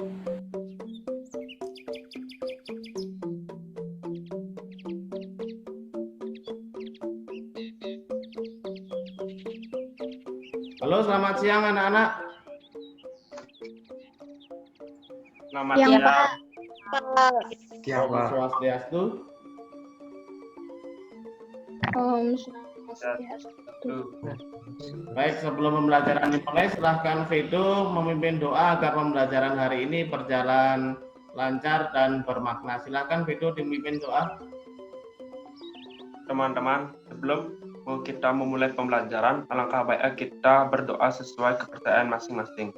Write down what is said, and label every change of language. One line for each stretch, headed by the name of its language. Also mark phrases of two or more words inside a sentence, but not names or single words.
Indonesian: Halo, selamat siang anak-anak. Selamat Yang siang. Pak.
Balinese: Om Swastiastu. Om Swastiastu.
Indonesian: Baik, sebelum pembelajaran dimulai, silahkan Vedo memimpin doa agar pembelajaran hari ini berjalan lancar dan bermakna. Silahkan Vedo dipimpin doa. Teman-teman, sebelum kita memulai pembelajaran, alangkah baiknya kita berdoa sesuai kepercayaan masing-masing.